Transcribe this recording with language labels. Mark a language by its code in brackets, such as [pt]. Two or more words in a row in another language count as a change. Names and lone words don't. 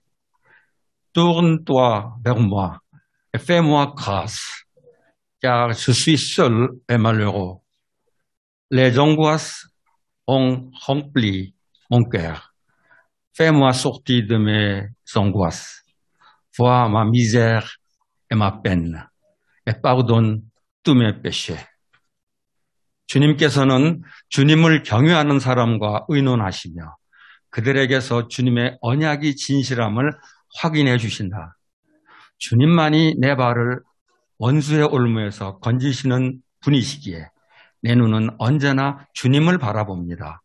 [fr] Tourne-toi vers moi et fais-moi grâce, car je suis seul et malheureux. Les angoisses ont rempli mon cœur. Fais-moi sortir de mes angoisses. Vois ma misère et ma peine, et pardonne tous mes péchés. [ko] 주님께서는 주님을 경외하는 사람과 의논하시며 그들에게서 주님의 언약이 진실함을 확인해 주신다. 주님만이 내 발을 원수의 올무에서 건지시는 분이시기에 내 눈은 언제나 주님을 바라봅니다.